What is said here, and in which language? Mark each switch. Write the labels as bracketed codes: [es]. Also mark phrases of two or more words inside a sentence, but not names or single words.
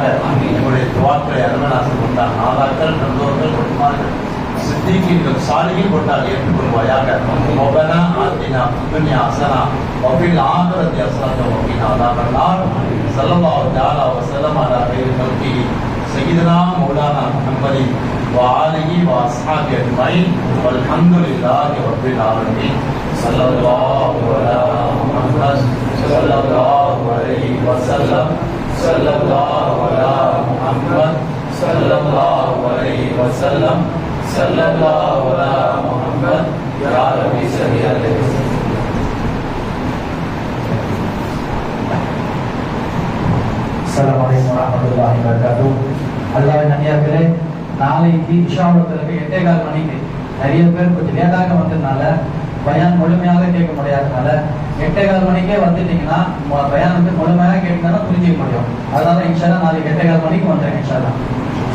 [ta] எங்களுடைய துவாக்களை அருமநாசம் கொண்டார் நாதாக்கள் நல்லோர்கள் ஒட்டுமார்கள் சித்திகீன்கள் சாலிகள் கொண்டால் ஏற்றுக்கொள்வாயாக. [ar] ربنا آتنا الدنيا حسنة وفي الآخرة حسنة وقنا عذاب النار. صلى الله تعالى وسلم على خير الخلق سيدنا مولانا محمد وآله وأصحابه أجمعين والحمد لله رب العالمين. صلى الله على محمد صلى الله عليه وسلم. صلى الله على محمد صلى الله عليه وسلم صلى الله على محمد يا ربي صل عليه وسلم. السلام عليكم ورحمة الله وبركاته. [ta] அல்லாஹ்வின் அடியார்களே, நாளைக்கு இஷாவுக்கு 8:15 மணிக்கு நிறைய பேர் கொஞ்சம் லேட்டாக வந்ததுனால பயான் முழுமையாக கேட்க முடியாதனால 8:15 மணிக்கே வந்துட்டீங்கன்னா பயான் வந்து முழுமையாக கேட்கணும்னா புரிஞ்சிக்க முடியும். அதனால இன்ஷால்லா நாளைக்கு 8:15 மணிக்கு வந்துடுங்க இன்ஷால்லா.